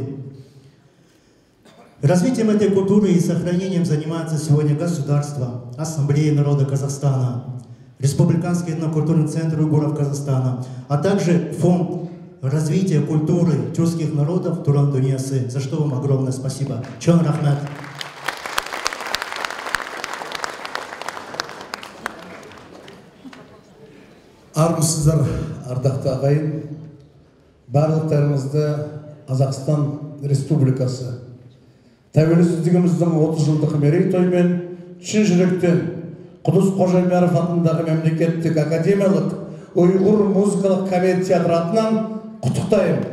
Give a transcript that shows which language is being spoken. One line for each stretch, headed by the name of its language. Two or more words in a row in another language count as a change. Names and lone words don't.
Russian: Развитием этой культуры и сохранением занимается сегодня государство, Ассамблея народа Казахстана, Республиканский этнокультурный центр уйгуров Казахстана, а также фонд развития культуры тюркских народов Туран Дуниясы, за что вам огромное спасибо.
Uyghur: Чон рахмат.
Kazakh: Армысыздар, ардақты ағайын, барлықтарыңызды Қазақстан Республикасы тәуелсіздігіміздің 30 жылдық мерейтоймен шын жүректен Құдыс Қожайменов атындағы мемлекеттік академиялық Уйғур музыкалық комедия театры атынан құттықтаймын.